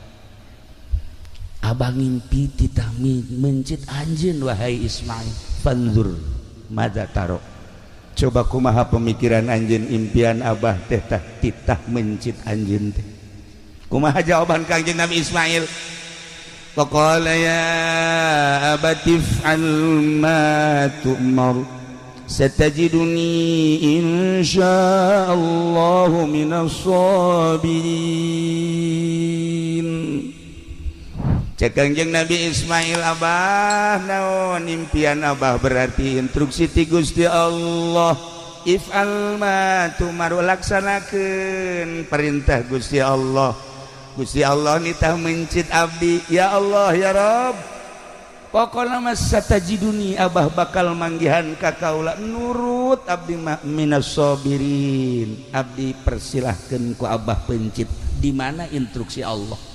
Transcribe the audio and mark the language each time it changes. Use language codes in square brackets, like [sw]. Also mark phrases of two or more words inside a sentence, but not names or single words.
[su] abah ngimpi titah mencit anjeun wahai Ismail [ar] فانظر ماذا ترى [su] coba kumaha pemikiran anjeun impian abah teh titah mencit anjeun teh kumaha jawaban Kangjeng Nabi Ismail [ar] فقال يا أبت افعل ما تؤمر ستجدني إن شاء الله من [su] sabirin cek Kangjeng Nabi Ismail abah naon impian abah berarti instruksi ti Gusti Allah [ar] افعل ما تؤمر [su] laksanakeun perintah Gusti Allah nitah mencit abdi [ar] يا الله يا رب [su] pokokna mas satajiduni abah bakal manggihan ka kaula nurut abdi [ar] من الصابرين [su] abdi persilahkeun ku abah pencit di mana instruksi Allah